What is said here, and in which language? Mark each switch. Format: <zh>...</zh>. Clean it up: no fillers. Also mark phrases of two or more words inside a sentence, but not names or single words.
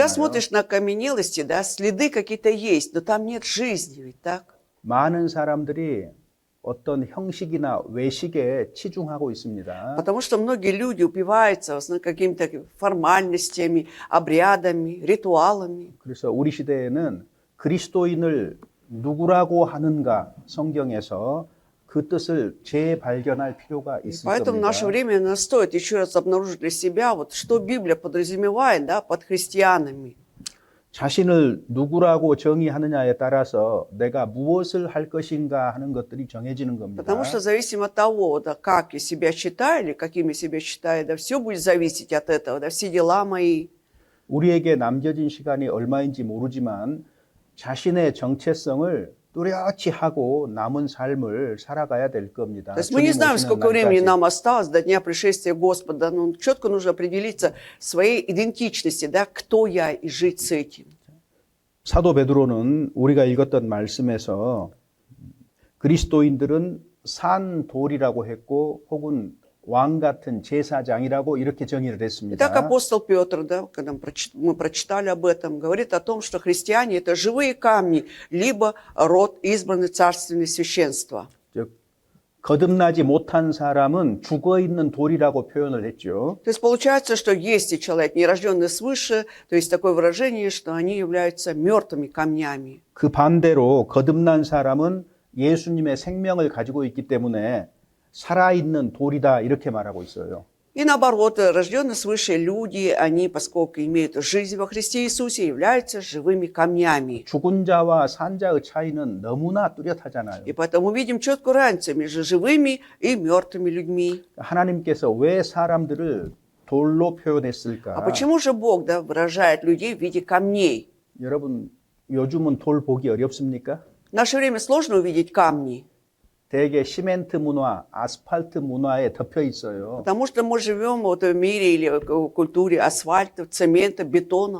<ko>없잖아요.</ko> <ru>смотришь на окаменелости, да, следы какие-то есть, но там нет жизни, ведь так?</ru> <ko>많은 사람들이 어떤 형식이나 외식에 치중하고 있습니다.</ko> <ru>Потому что многие люди упиваются в основном какими-то формальностями, обрядами, ритуалами.</ru> <ko>그래서 우리 시대에는 그리스도인을 누구라고 하는가 성경에서 그 뜻을 재발견할 필요가 있을</ko> <ru>Поэтому в наше</ru> <ko>겁니다.</ko> <ru>время нам стоит еще раз обнаружить для себя, вот, что Библия подразумевает, да, под христианами.</ru> <ko>자신을 누구라고 정의하느냐에 따라서 내가 무엇을 할 것인가 하는 것들이 정해지는 겁니다.</ko> <ru>Потому что зависимо от того, да, как я себя считаю или каким я себя считаю, да, все будет зависеть от этого, да, все дела мои.</ru> <ko>우리에게 남겨진 시간이 얼마인지 모르지만 자신의 정체성을 뚜렷이 하고 남은 삶을 살아가야 될 겁니다.</ko> <ru>То есть мы не</ru> <ko>주님</ko> <ru>знаем,</ru> <ko>오시는</ko> <ru>сколько времени</ru> <ko>날까지.</ko> <ru>нам осталось до дня пришествия Господа, но четко нужно определиться в своей идентичности, да, кто я, и жить с этим.</ru> <ko>사도 베드로는 우리가 읽었던 말씀에서 그리스도인들은 산 돌이라고 했고 혹은 왕 같은 제사장이라고 이렇게 정의를 했습니다.</ko> <ru>Итак, апостол Петр, да, когда мы прочитали об этом, говорит о том, что христиане – это живые камни, либо род избранный царственное священство.</ru> <ko>즉 거듭나지 못한 사람은 죽어있는 돌이라고 표현을 했죠.</ko> <ru>То есть получается, что есть и человек, не рожденный свыше, то есть такое выражение, что они являются мертвыми камнями.</ru> <ko>그 반대로 거듭난 사람은 예수님의 생명을 가지고 있기 때문에 살아있는 돌이다 이렇게 말하고 있어요.</ko> <ru>И наоборот, рожденные свыше люди, они, поскольку имеют жизнь во Христе Иисусе, являются живыми камнями.</ru> <ko>죽은 자와 산 자의 차이는 너무나 뚜렷하잖아요.</ko> <ru>И поэтому видим четкую разницу между живыми и мертвыми людьми.</ru> <ko>하나님께서 왜 사람들을 돌로</ko> <ru>А</ru> <ko>표현했을까?</ko> <ru>почему же Бог, да, выражает людей в виде камней?</ru> <ko>여러분, 요즘은 돌 보기 어렵습니까?</ko> <ru>В наше время сложно увидеть камни,</ru> <ko>대개 시멘트 문화, 아스팔트 문화에 덮여 있어요.</ko> <ru>потому что мы живем вот в мире или в культуре асфальта, цемента, бетона.</ru>